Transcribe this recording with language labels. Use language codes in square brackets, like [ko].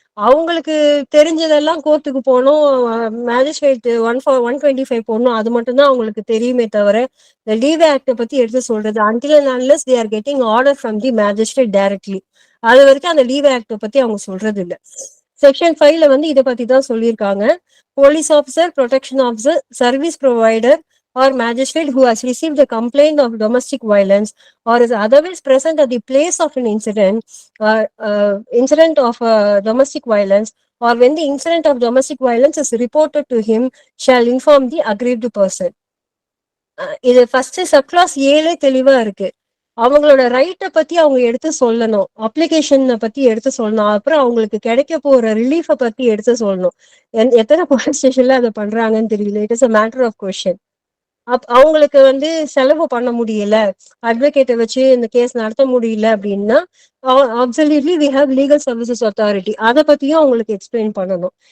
[ta] அவங்களுக்கு தெரிஞ்சதெல்லாம் கோர்ட்டுக்கு போகணும், மேஜிஸ்ட்ரேட் 125 போடணும், அது மட்டும் தான் அவங்களுக்கு தெரியுமே தவிர இந்த லீவ் ஆக்ட பத்தி எடுத்து சொல்றது [en] until and unless they are getting order from the magistrate directly, [ta] அது வரைக்கும் அந்த லீவ் ஆக்ட பத்தி அவங்க சொல்றது இல்லை. செக்ஷன் 5ல வந்து இதை பத்தி தான் சொல்லியிருக்காங்க. [en] Police officer, protection officer, service provider or magistrate who has received a complaint of domestic violence or is otherwise present at the place of an incident of domestic violence, or when the incident of domestic violence is reported to him, shall inform the aggrieved person. [ta] இது first subclass 7 தெளிவா இருக்கு. அவங்களோட ரைட்டை பத்தி அவங்க எடுத்து சொல்லணும், அப்ளிகேஷனை பத்தி எடுத்து சொல்லணும், அப்புறம் அவங்களுக்கு கிடைக்க போற ரிலீஃபை பத்தி எடுத்து சொல்லணும். எத்தனை போலீஸ் ஸ்டேஷன்ல அதை பண்றாங்கன்னு தெரியல. [en] It is a matter of question. [ta] அவங்களுக்கு வந்து செலவு பண்ண முடியல, அட்வொகேட்டை வச்சு இந்த கேஸ் நடத்த முடியல அப்படின்னா [en] absolutely we have legal services authority, [ta] அதை பத்தியும் அவங்களுக்கு எக்ஸ்பிளைன் பண்ணணும்.